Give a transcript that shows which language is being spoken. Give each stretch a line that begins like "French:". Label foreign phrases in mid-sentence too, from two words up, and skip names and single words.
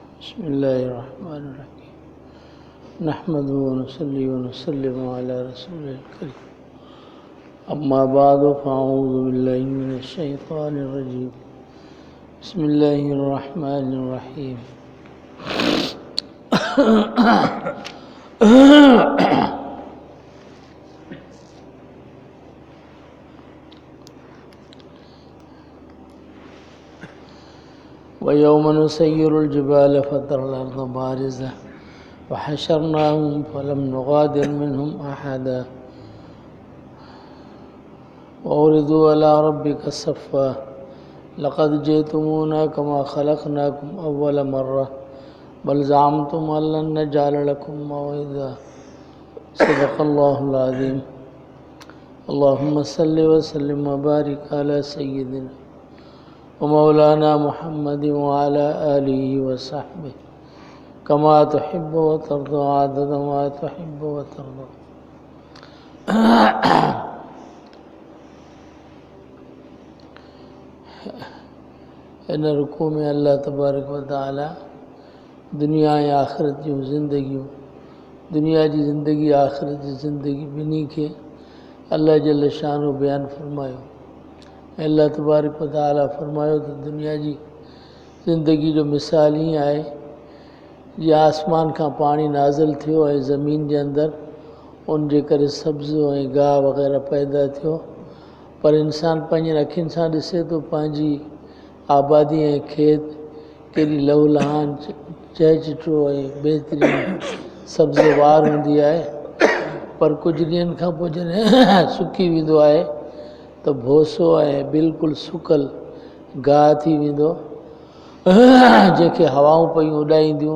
Arabic: بسم الله الرحمن الرحيم نحمده ونصلي ونسلم على رسوله الكريم أما بعد فأعوذ بالله من الشيطان الرجيم بسم الله الرحمن الرحيم ويوم نسير الجبال فترى الأرض بارزة وحشرناهم فلم نغادر منهم أحدا وعرضوا على ربك صفا لقد جئتمونا كما خلقناكم أول مرة بل زعمتم ألن نجعل لكم موعدا صدق الله العظيم. اللهم صل وسلم وبارك على سيدنا ومولانا محمد وعلى آله وصحبه كما تحب وترضى عدد ما تحب وترضى.
Sindhi: इन रुकू में
Arabic: الله تبارك وتعالى
Sindhi: दुनिया ऐं आख़िरत जूं ज़िंदगियूं, दुनिया जी ज़िंदगी आख़िरत जी ज़िंदगी ॿिन्ही खे
Arabic: الله جل شأنه
Sindhi: बयानु फ़रमायो।
Arabic: الله تبارك وتعالى
Sindhi: फ़रमायो त दुनिया जी ज़िंदगी जो मिसाल ईअं आहे जीअं आसमान खां पाणी नाज़िल थियो ऐं ज़मीन जे अंदरि उन जे करे सब्ज़ ऐं गाह वग़ैरह पैदा थियो, पर इंसान पंहिंजनि अखियुनि सां ॾिसे थो पंहिंजी आबादी ऐं खेत केॾी लहूलहान चहचटो ऐं बहितरीनु सब्ज़वार हूंदी आहे, पर कुझु ॾींहंनि खां पोइ जॾहिं सुकी वेंदो आहे त भोसो ऐं बिल्कुलु सुकल गाह थी वेंदो जंहिंखे हवाऊं पयूं उॾाईंदियूं।